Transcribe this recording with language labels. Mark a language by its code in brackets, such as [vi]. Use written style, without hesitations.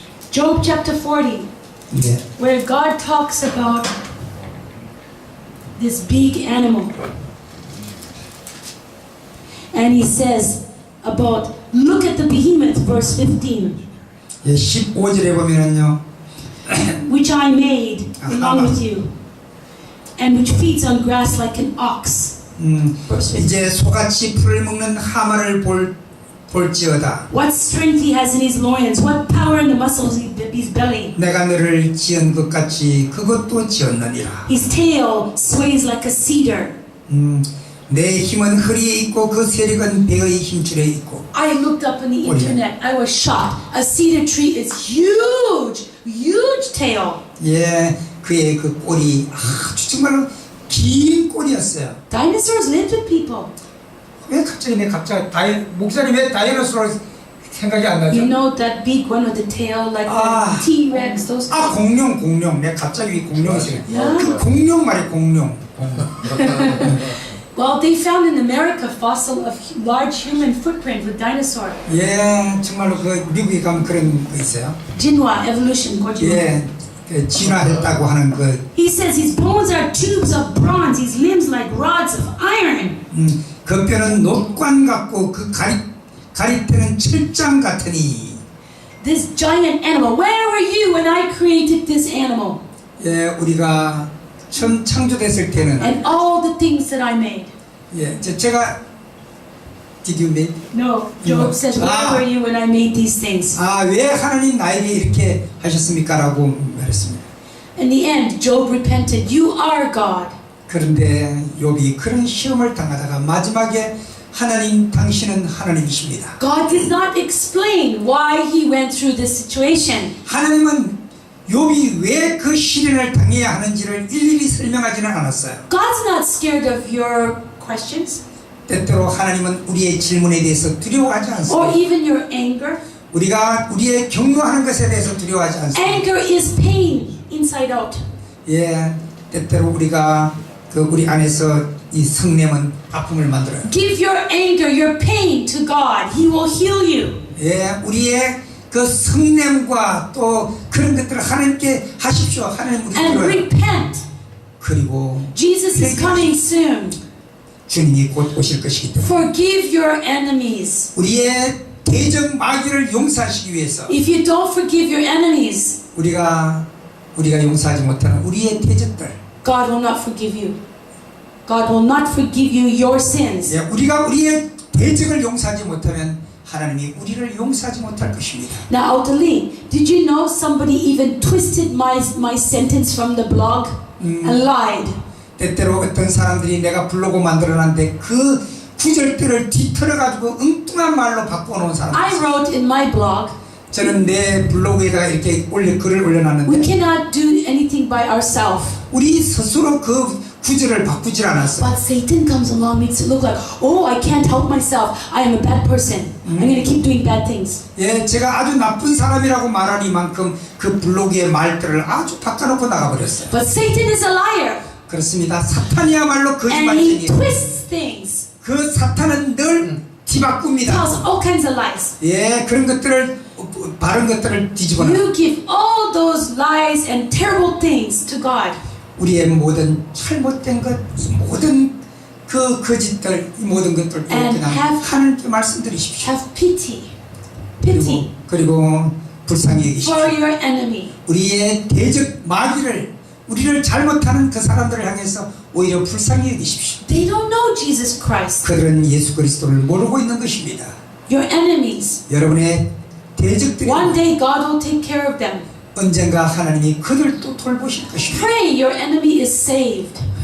[en] Job chapter 40, where God talks about this big animal. And he says, about, look at the behemoth, verse 15, [ko] 예, 15절에 보면은요. [en] which I made along with you, and which feeds on grass like an ox. Verse 15. [ko] 이제 소같이 풀을 먹는 하마를 볼지어다. [en] What strength he has in his loins, what power in the muscles of his belly. [ko] 내가 너를 지은 것 같이 그것도 지었느니라. [en] His tail sways like a cedar. [ko] 내 힘은 허리에 있고 그 세력은 배의 힘줄에 있고. [en] I looked up on the Oh, yeah. internet. I was shocked. A cedar tree is huge, huge tail. [ko] 예, 그의 그 꼬리 아주 정말로 긴 꼬리였어요. [en] Dinosaurs lived with people. [ko] 왜 갑자기 목사님 왜 다이너소로 생각이 안 나죠? [en] You know that big one with the tail, like Ah. the T-Rex, those. [ko] 아 공룡. 내가 갑자기 공룡이 생각. [en] Yeah. [ko] 그 공룡 말이 공룡. [en] Well, they found in America fossil of large human footprint with dinosaur. [ko] 예, 정말로 그 미국에 가면 그런 거 있어요. [en] Jinhua evolution, [ko] 예, 그 진화했다고 하는 그. [en] He says his bones are tubes of bronze, his limbs like rods of iron. [ko] 그 뼈는 녹관 같고 그 가리태는 철장 같으니. [en] This giant animal. Where were you when I created this animal? [ko] 예, 우리가 처음 창조됐을 때는. [en] And all the things that I made. [ko] 예, 제가 [en] Did you make? No, Job says, where were you when I made these things? [ko] 아, 왜 하나님 나에게 이렇게 하셨습니까? 라고 말했습니다. [en] In the end, Job repented. You are God. [ko] 그런데 욥이 그런 시험을 당하다가 마지막에 하나님, 당신은 하나님이십니다. [en] God did not explain why he went through this situation. [ko] 하나님은 욥이 왜 그 시련을 당해야 하는지를 일일이 설명하지는 않았어요. [en] God's not scared of your questions [ko] 때때로 하나님은 우리의 질문에 대해서 두려워하지 [en] or [ko] 않습니다. [en] even your anger. [ko] 우리가 우리의 경노하는 것에 대해서 두려워하지 않습니다. [en] Anger is pain inside out. [ko] 예, 때때로 우리가 그 우리 안에서 이 성냄은 아픔을 만들어요. [en] Give your anger, your pain to God. He will heal you. [ko] 예, 우리의 그 성냄과 또 그런 것들을 하나님께 하십시오. 하나님 우리 [en] And [ko] 들어요. [en] repent. [ko] 그리고 [en] Jesus is coming soon. [ko] 주님이 곧 오실 것이기 때문에 [en] Forgive your enemies. [ko] 우리의 대적 마귀를 용서하시기 위해서 [en] If you don't forgive your enemies, [ko] 우리가 용서하지 못하는 우리의 대적들, [en] God will not forgive you. God will not forgive you your sins. [ko] 예, 우리가 우리의 대적을 용서하지 못하면 하나님이 우리를 용서하지 못할 것입니다. [en] Now, Autalee, did you know somebody even twisted my sentence from the blog and lied? [ko] 때때로 어떤 사람들이 내가 블로그 만들어놨는데 그 구절들을 뒤틀어가지고 엉뚱한 말로 바꿔놓은 사람들. [en] I wrote in my blog, [ko] 저는 내 블로그에다가 이렇게 글을 [en] we [ko] 올려놨는데 [en] cannot do anything by ourselves. [ko] 우리 스스로 그 구절을 바꾸질 않았어. [en] But Satan comes along, makes it look like, oh, I can't help myself. I am a bad person. I'm going to keep doing bad things. [ko] 예, 제가 아주 나쁜 사람이라고 말하니만큼 그 블로그의 말들을 아주 바꿔놓고 나가버렸어요. [en] But Satan is a liar. [ko] 그렇습니다. 사탄이야말로 [en] And he [ko] 거짓말쟁이에요. [en] twists things. [ko] 그 사탄은 늘 뒤바꿉니다. [en] Tells all kinds of lies. [ko] 예, 그런 것들을 바른 것들을 뒤집어놔. [en] You give all those lies and terrible things to God. [ko] 우리의 모든 잘못된 것, 모든 그 거짓들, 이 모든 것들 [en] And [ko] 그냥 [en] have- [ko] 하나님께 말씀드리십시오. [en] Have pity. Pity [ko] 그리고 불쌍히 여기십시오. [en] for your enemy. [ko] 우리의 대적 마귀를, 우리를 잘못하는 그 사람들을 향해서 오히려 불쌍히 여기십시오. [en] They don't know Jesus Christ. [ko] 그들은 예수 그리스도를 모르고 있는 것입니다. [en] Your enemies. [ko] 여러분의 대적들이 [en] One day God will take care of them. [ko] 언젠가 하나님이 그들도 돌보실 것입니다. [en] Pray your enemy is saved.